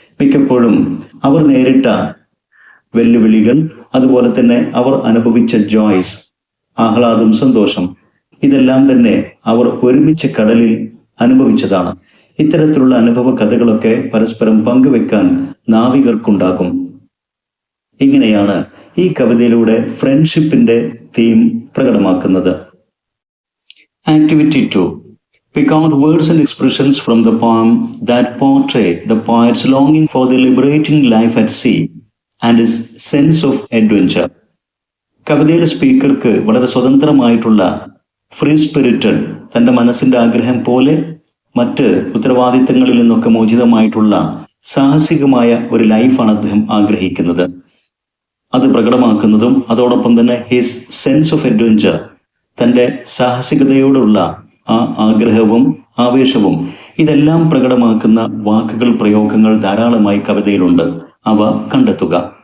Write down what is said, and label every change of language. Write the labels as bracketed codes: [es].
[ml] മിക്കപ്പോഴും അവർ നേരിട്ട വെല്ലുവിളികൾ, അതുപോലെ തന്നെ അവർ അനുഭവിച്ച ജോയ്സ്, ആഹ്ലാദം, സന്തോഷം, ഇതെല്ലാം തന്നെ അവർ ഒരുമിച്ച് കടലിൽ അനുഭവിച്ചതാണ്. ഇത്തരത്തിലുള്ള അനുഭവ കഥകളൊക്കെ പരസ്പരം പങ്കുവെക്കാൻ നാവികർക്കുണ്ടാകും. ഇങ്ങനെയാണ് ഈ കവിതയിലൂടെ ഫ്രണ്ട്ഷിപ്പിന്റെ theme പ്രകടമാക്കുന്നത്. Activity 2. [en] Pick out words and expressions from the poem that portray the poet's longing for the liberating life at sea and his sense of adventure. [ml] കവിതയിലെ സ്പീക്കർക്ക് വളരെ സ്വതന്ത്രമായിട്ടുള്ള, ഫ്രീ സ്പിരിറ്റഡ്, തൻ്റെ മനസ്സിൻ്റെ ആഗ്രഹം പോലെ മറ്റ് ഉത്തരവാദിത്തങ്ങളിൽ നിന്നൊക്കെ മോചിതമായിട്ടുള്ള സാഹസികമായ ഒരു ലൈഫാണ് അദ്ദേഹം ആഗ്രഹിക്കുന്നത്. അത് പ്രകടമാക്കുന്നതും അതോടൊപ്പം തന്നെ [en] his sense of adventure, [ml] തൻ്റെ സാഹസികതയോടുള്ള ആ ആഗ്രഹവും ആവേശവും, ഇതെല്ലാം പ്രകടമാക്കുന്ന വാക്കുകൾ, പ്രയോഗങ്ങൾ ധാരാളമായി കവിതയിലുണ്ട്. അവ കണ്ടെത്തുക.